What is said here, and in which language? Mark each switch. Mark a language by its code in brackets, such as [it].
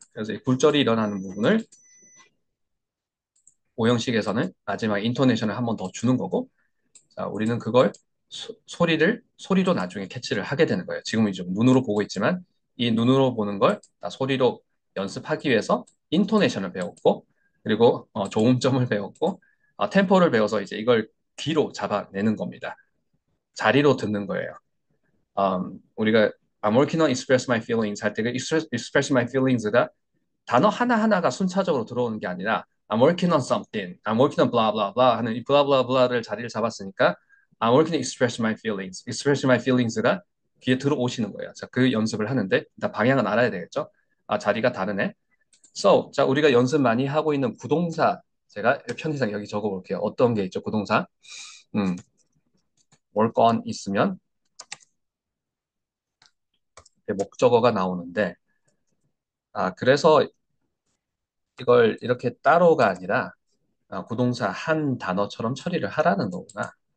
[ko] 그래서 이 굴절이 일어나는 부분을 오형식에서는 마지막 인토네이션을 한 번 더 주는 거고, 자, 우리는 그걸 소리로 나중에 캐치를 하게 되는 거예요. 지금은 이제 눈으로 보고 있지만 이 눈으로 보는 걸 소리로 연습하기 위해서 인토네이션을 배웠고, 그리고 조음점을 배웠고, 템포를 배워서 이제 이걸 귀로 잡아내는 겁니다. 자리로 듣는 거예요. 우리가 I'm working on express my feelings 할 때 그 express my feelings가 단어 하나하나가 순차적으로 들어오는 게 아니라 [en] I'm working on something, [ko] I'm working on blah blah blah 하는 이 blah blah blah를 자리를 잡았으니까 [en] I'm working to express my feelings, [ko] express my feelings가 귀에 들어오시는 거예요. 자, 그 연습을 하는데 일단 방향은 알아야 되겠죠? 자리가 다르네. So, 자, 우리가 연습 많이 하고 있는 구동사 제가 편의상 여기 적어볼게요. 어떤 게 있죠? 구동사. 음, work on 있으면 목적어가 나오는데 그래서 이걸 이렇게 따로가 아니라 구동사 한 단어처럼 처리를 하라는 거구나.